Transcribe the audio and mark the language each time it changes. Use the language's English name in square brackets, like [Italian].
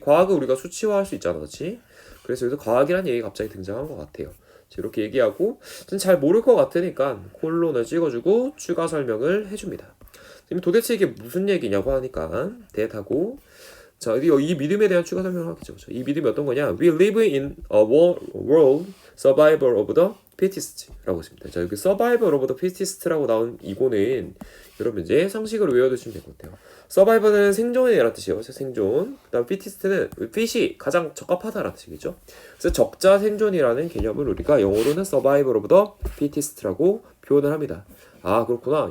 [Korean] 과학을 우리가 수치화할 수 있잖아. 그렇지? 그래서 여기서 과학이라는 얘기가 갑자기 등장한 것 같아요. 이렇게 얘기하고 잘 모를 것 같으니까 콜론을 찍어주고 추가 설명을 해줍니다. 지금 도대체 이게 무슨 얘기냐고 하니까 대하고 자, 이 믿음에 대한 추가 설명을 하겠죠. 이 믿음이 어떤 거냐? [English] We live in a world survival of the fittest [Korean] 라고 있습니다. 자, 여기 [English] survival of the fittest [Korean] 라고 나온 이거는 여러분 이제 상식으로 외워두시면 될 것 같아요. survival은 생존이라는 뜻이에요. 생존. 그다음 fittest는 fit이 가장 적합하다라는 뜻이겠죠. 그래서 적자 생존이라는 개념을 우리가 영어로는 [English] survival of the fittest [Korean] 라고 표현을 합니다. 그렇구나.